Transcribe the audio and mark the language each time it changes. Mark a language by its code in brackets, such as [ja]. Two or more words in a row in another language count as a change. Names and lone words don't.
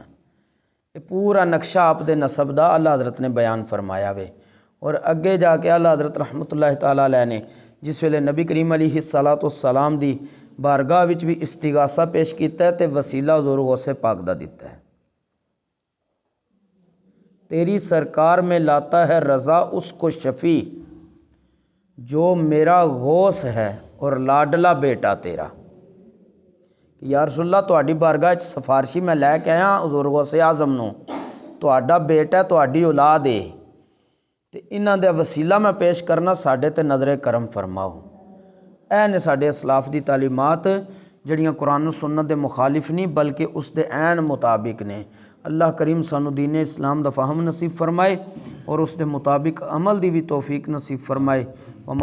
[pa] یہ پورا نقشہ آپ دے نسب دا اللہ حضرت نے بیان فرمایا وے، اور اگے جا کے اللہ حضرت [ar] رحمۃ اللہ تعالیٰ علیہ [pa] نے جس ویلے نبی کریم [ar] علیہ السلام [pa] دی بارگاہ وچ بھی استغاثہ پیش کیتا ہے تے وسیلہ حضور غوث پاک دا دیتا ہے۔ [ur] تیری سرکار میں لاتا ہے رضا اس کو شفیع جو میرا غوث ہے اور لاڈلا بیٹا تیرا۔ [ar] یا رسول اللہ [pa] تہاڈی بارگاہ وچ سفارشی میں لے کے آیا حضور غوث اعظم نو، تہاڈا بیٹا تہاڈی اولاد ہے تے انہاں دا وسیلہ میں پیش کرنا، ساڈے تے نظر کرم فرماؤ۔ اے نے ساڈے اسلاف دی تعلیمات جڑیاں قرآن و سنت دے مخالف نہیں بلکہ اس دے عین مطابق نے۔ اللہ کریم سانو دین اسلام دا فہم نصیب فرمائے اور اس دے مطابق عمل دی بھی توفیق نصیب فرمائے۔